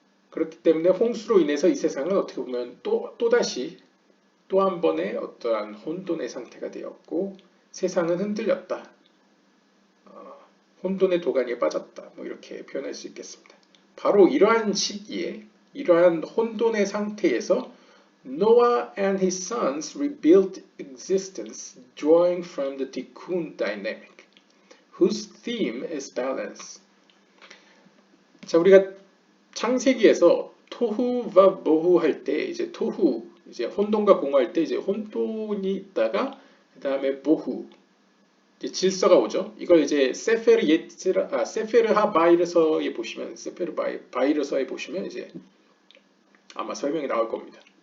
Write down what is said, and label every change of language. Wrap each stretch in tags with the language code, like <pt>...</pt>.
<ko>그렇기 때문에 홍수로 인해서 이 세상은 어떻게 보면 또다시 또 한 번의 어떠한 혼돈의 상태가 되었고 세상은 흔들렸다. 혼돈의 도가니에 빠졌다. 뭐 이렇게 표현할 수 있겠습니다. 바로 이러한 시기에 이러한 혼돈의 상태에서</ko> <en>Noah and his sons rebuilt existence drawing from the tikkun dynamic, whose theme is balance.</en> <ko>자, 우리가 창세기에서 토후와 모후 할 때 이제 토후, 이제 혼돈과 공허할 때 이제 혼돈이 있다가 그 다음에 모후, 이제 질서가 오죠. 이걸 이제 세페르하 바이르서에 보시면 바이르서에 보시면 이제 아마 설명이 나올 겁니다.</ko>